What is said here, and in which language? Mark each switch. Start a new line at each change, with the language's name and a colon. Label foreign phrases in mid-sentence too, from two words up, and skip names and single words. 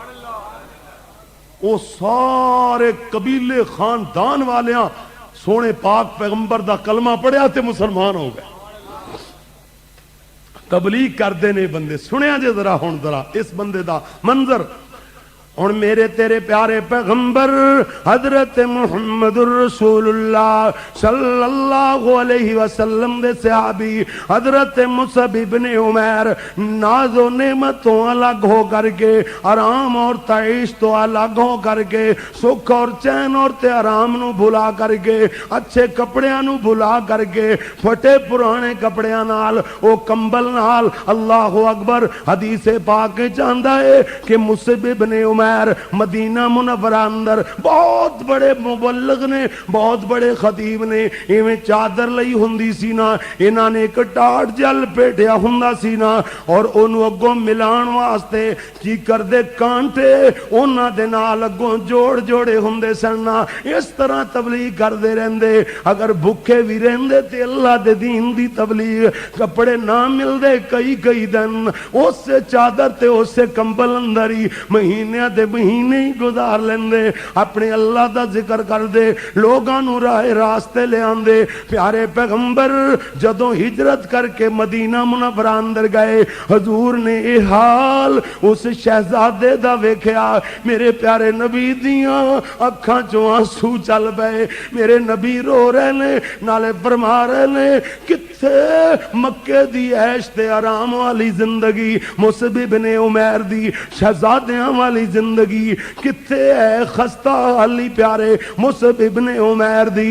Punjabi: وو سارے قبیلے خاندان والیاں سونے پاک پیغمبر دا کلمہ پڑھیا تے مسلمان ہو گئے. تبلیغ کرتے نے بندے. سنیا جے ذرا ہن ذرا اس بندے دا منظر. ہن میرے تیرے پیارے پیغمبر حضرت محمد رسول اللہ
Arabic: صلی اللہ علیہ وسلم
Punjabi: دے صحابی حضرت مصعب ابن عمیر نازو نعمتوں الگ ہو کرکے، آرام اور تعیش تو الگ ہو کرکے، سکھ اور چین اور تے آرام نوں بھلا کرکے، اچھے کپڑیاں نوں بھلا کرکے، پھٹے پرانے کپڑیاں نال، او کمبل نال,
Arabic: اللہ اکبر,
Punjabi: حدیث پاک چ آندا ہے کہ مصعب ابن عمیر عمیر مدینہ منورہ اندر بہت بڑے مبلغ نے, بہت بڑے خطیب نے, ایویں چادر لئی ہوندی سی نا, انہاں نے ایک ٹاٹ جل پیٹیا ہوندا سی نا, اور اونوں اگوں ملان واسطے کی کردے کانٹے انہاں دے نال اگوں جوڑ جوڑے ہوندے سن نا. اس طرح تبلیغ کردے رہندے. اگر بھوکے بھی رہندے تے اللہ دے دین دی تبلیغ, کپڑے نہ ملدے کئی کئی دن اس سے چادر تے اس سے کمبل اندر ہی مہینے دے مہینے ہی گزار لیندے, اپنے اللہ دا ذکر کر دے, لوگاں نو راہ راستے لے آندے. پیارے پیغمبر جدوں ہجرت کر کے مدینہ منورہ اندر گئے, حضور نے اے حال اس شہزادے دا ویکھیا. میرے پیارے نبی دیاں اکھاں چوں آنسو چل پئے. میرے نبی رو رہے نے, نالے فرما رہے نے کتھے مکے دی عیش تے آرام والی زندگی, مصعب بن عمیر دی شہزادیاں والی زندگی کتھے ہے خستہ حالی پیارے مصعب بن عمیر دی.